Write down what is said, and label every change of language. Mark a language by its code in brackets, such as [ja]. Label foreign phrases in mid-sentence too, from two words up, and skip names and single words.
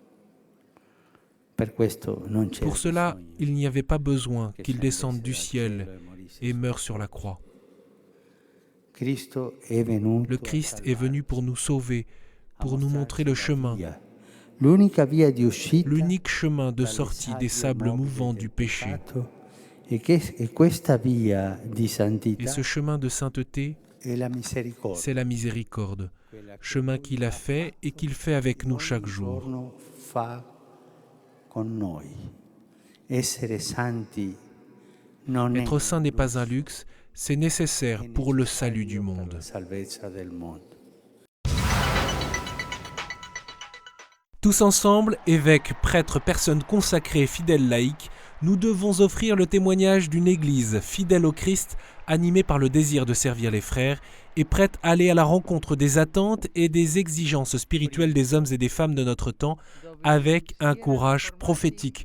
[fr] Pour cela, il n'y avait pas besoin qu'il descende du ciel et meure sur la croix. Le Christ est venu pour nous sauver, pour nous montrer le chemin, l'unique chemin de sortie des sables mouvants du péché [it] questa via di [fr] Et [it] santità [fr] ce chemin de sainteté, [it] è la misericordia. [fr] c'est la miséricorde, chemin qu'il a fait et qu'il fait avec nous chaque jour. [it] Giorno fa con noi. Essere santi non è [fr] Être saint n'est pas un luxe, c'est nécessaire pour le salut du monde. [it] la salvezza del mondo. [fr] Tous ensemble, évêques, prêtres, personnes consacrées, fidèles laïcs, nous devons offrir le témoignage d'une Église fidèle au Christ, animée par le désir de servir les frères et prête à aller à la rencontre des attentes et des exigences spirituelles des hommes et des femmes de notre temps avec un courage prophétique.